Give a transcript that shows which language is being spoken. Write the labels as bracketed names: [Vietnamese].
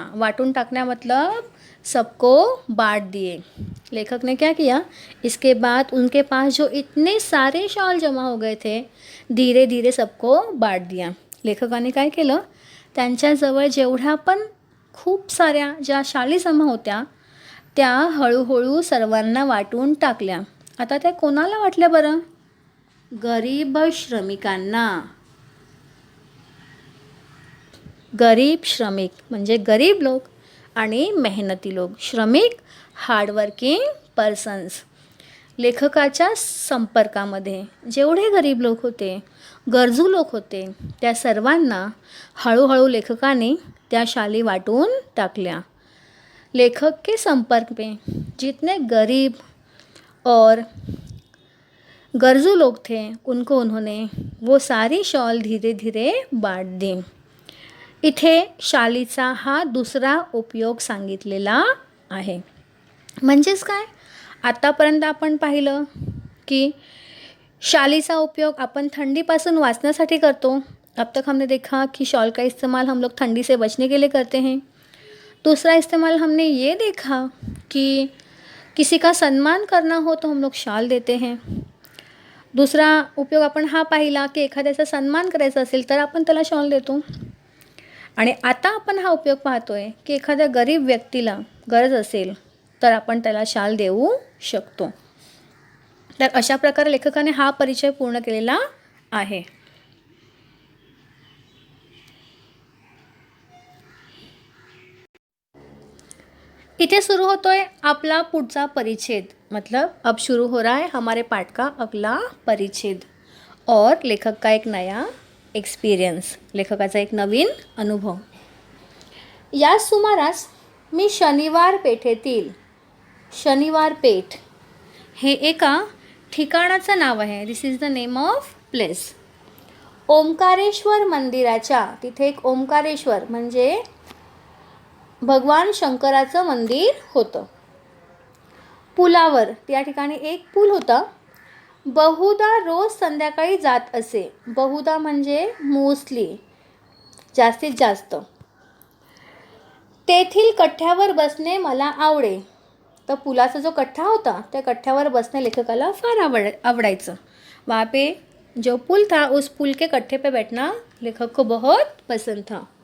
[Hindi] वाटून टाकना मतलब सबको बांट दिए। लेखक ने क्या किया, इसके बाद उनके पास जो इतने सारे शॉल जमा हो गए थे, धीरे धीरे सबको बांट दिया। [Marathi] लेखकाने काय केलं, त्यांच्याजवळ जेवढ्या पण खूप साऱ्या ज्या शाली जमा होत्या त्या हळूहळू सर्वांना वाटून टाकल्या। आता त्या कोणाला वाटल्या बरं? गरीब श्रमिकांना। गरीब श्रमिक म्हणजे गरीब लोक आणि मेहनती लोक। श्रमिक [English] Hardworking persons. [Marathi] लेखकाच्या संपर्कामध्ये जेवढे गरीब लोक होते, गरजू लोक होते, त्या सर्वांना हळूहळू लेखकाने त्या शाली वाटून टाकल्या। लेखक के संपर्क में जितने गरीब और गरजू लोग थे उनको उन्होंने वो सारी शॉल धीरे धीरे बांट दी। इथे शालीचा हा दुसरा उपयोग सांगितलेला आहे। म्हणजेच काय, आतापर्यंत आपण पाहिलं की शालीचा उपयोग आपण ठंडीपासून वाचण्यासाठी करतो। [Hindi] अब तक हमने देखा कि शॉल का इस्तेमाल हम लोग ठंडी से बचने के लिए करते हैं। दूसरा इस्तेमाल हमने ये देखा कि किसी का सम्मान करना हो तो हम लोग शाल देते हैं। [Marathi] दुसरा उपयोग आपण हा पाहिला की एखाद्याचा सन्मान करायचा असेल तर आपण त्याला शॉल देतो। आणि आता आपण हा उपयोग पाहतोय की एखाद्या गरीब व्यक्तीला गरज असेल तर आपण त्याला शाल देऊ शकतो। तर अशा प्रकारे लेखकाने हा परिचय पूर्ण केलेला आहे। इथे सुरू होतोय आपला पुढचा परिच्छेद। [Hindi] मतलब अब शुरू हो रहा है हमारे पाठ का अगला परिच्छेद और लेखक का एक नया एक्सपिरियन्स, [Marathi] लेखकाचा एक नवीन अनुभव। या सुमारास मी शनिवार पेठेतील, शनिवार पेठ हे एका ठिकाणाचं नाव आहे। [English] This is the name of place. [Marathi] Omkareshwar मंदिराच्या, तिथे एक ओंकारेश्वर म्हणजे भगवान शंकराचं मंदिर होतं। पुलावर, त्या ठिकाणी एक पूल होता। बहुधा रोज संध्याकाळी जात असे। बहुधा म्हणजे मोस्टली, जास्तीत जास्त। तेथील कठ्ठ्यावर बसणे मला आवडे। तर पुलाचा जो कठ्ठा होता त्या कठ्ठ्यावर बसणे लेखकाला फार आवडायचं। [Hindi] वहाँ पे जो पुल था उस पुल के कट्ठे पे बैठना लेखक को बहुत पसंद था।